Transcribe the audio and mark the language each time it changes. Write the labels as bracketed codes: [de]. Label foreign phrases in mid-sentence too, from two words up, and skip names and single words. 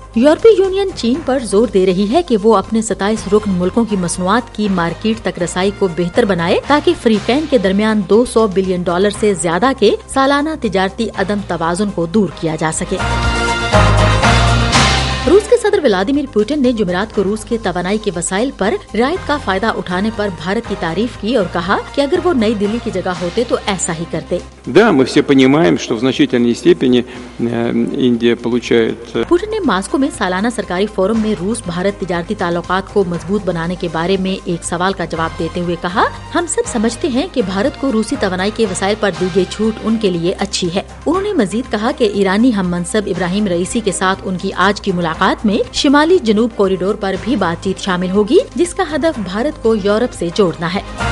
[ur] یورپی یونین چین پر زور دے رہی ہے کہ وہ اپنے 27 رکن ملکوں کی مصنوعات کی مارکیٹ تک رسائی کو بہتر بنائے تاکہ فریقین کے درمیان $200 بلین سے زیادہ کے سالانہ تجارتی عدم توازن کو دور کیا جا سکے۔ روس کے صدر ولادیمیر پوٹن نے جمعرات کو روس کے توانائی کے وسائل پر رعایت کا فائدہ اٹھانے پر بھارت کی تعریف کی اور کہا کہ اگر وہ نئی دلی کی جگہ ہوتے то ایسا ہی کرتے۔ [ru] Да, мы все понимаем, что в значительной степени Индия получает. [ur] پوٹن نے ماسکو میں سالانہ سرکاری فورم میں روس بھارت تجارتی تعلقات کو مضبوط بنانے کے بارے میں ایک سوال کا جواب دیتے ہوئے کہا، ہم سب سمجھتے ہیں کہ بھارت کو روسی توانائی کے وسائل پر دی گئی چھوٹ ان کے لیے اچھی ہے۔ انہوں نے مزید کہا کہ ایرانی ہم منصب ابراہیم رئیسی کے ساتھ ان کی آج کی ملاقات میں شمالی جنوب کوریڈور پر بھی بات چیت شامل ہوگی جس کا ہدف بھارت کو یورپ سے جوڑنا ہے۔